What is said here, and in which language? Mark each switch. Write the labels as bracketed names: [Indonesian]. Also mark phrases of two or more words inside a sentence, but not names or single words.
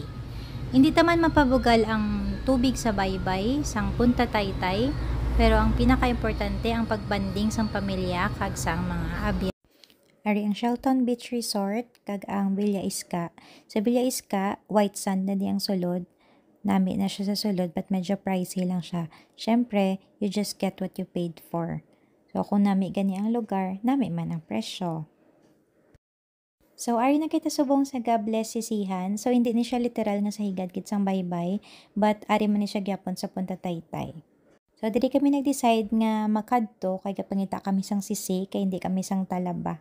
[Hiligaynon] Hindi taman mapabugal ang tubig sa baybay sang Punta Taytay, pero ang pinaka-importante ang pagbanding sang pamilya kag sang mga abyan. Ari ang Shelton Beach Resort kag ang Villa Iska. Sa Villa Iska, white sand na di ang sulod. Nami na siya sa sulod but medyo pricey lang siya. Syempre, [English] you just get what you paid for. [Hiligaynon] So kung nami gani ang lugar, nami man ang presyo. So, ari na kita subong sa God bless sisihan. So, hindi ni siya literal nga sa higad kitsang baybay, but ari man ni siya gyapon sa Punta Taytay. So, diri kami nag-decide nga makadto kay kapangita kami sang sisi, kay hindi kami sang talaba.